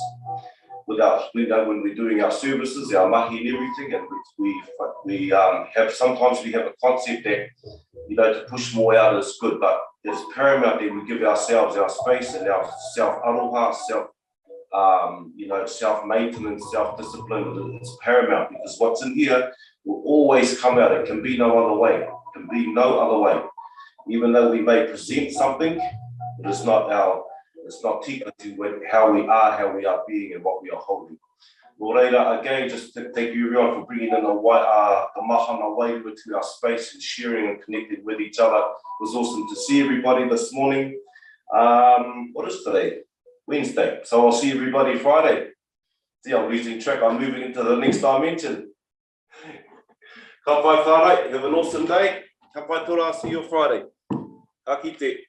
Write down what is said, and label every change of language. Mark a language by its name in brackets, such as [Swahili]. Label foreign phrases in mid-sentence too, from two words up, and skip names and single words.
[English] When we're doing our services, our mahi and everything, and we have sometimes we have a concept that to push more out is good, but it's paramount that we give ourselves our space and our self-aroha, self-maintenance, self-discipline. It's paramount because what's in here will always come out. It can be no other way. It can be no other way. Even though we may present something, it is not tika to how we are being and what we are holding. [Māori] Nō reira, [English] again, just thank you everyone for bringing in the [Māori] mahana Wairua [English] to our space and sharing and connecting with each other. It was awesome to see everybody this morning. What is today? Wednesday. So I'll see everybody Friday. See, I'm losing track. I'm moving into the next dimension. [Māori] Ka pai whānau. [English] Have an awesome day. [Māori] Ka pai tora, [English] I'll see you Friday. [Māori] Ka kite.